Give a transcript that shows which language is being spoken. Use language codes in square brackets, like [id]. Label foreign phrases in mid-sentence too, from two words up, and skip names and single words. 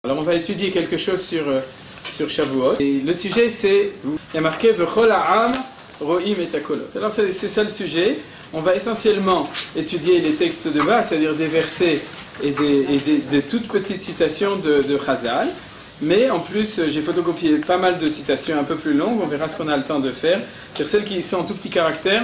[fr] Alors on va étudier quelque chose sur Shavuot. Et le sujet c'est, il y a marqué [he] וכל העם רואים את הקולות. [fr] Alors c'est ça le sujet. On va essentiellement étudier les textes de bas, c'est-à-dire des versets et des toutes petites citations de Chazal. Mais en plus, j'ai photocopié pas mal de citations un peu plus longues. On verra ce qu'on a le temps de faire. C'est celles qui sont en tout petit caractère.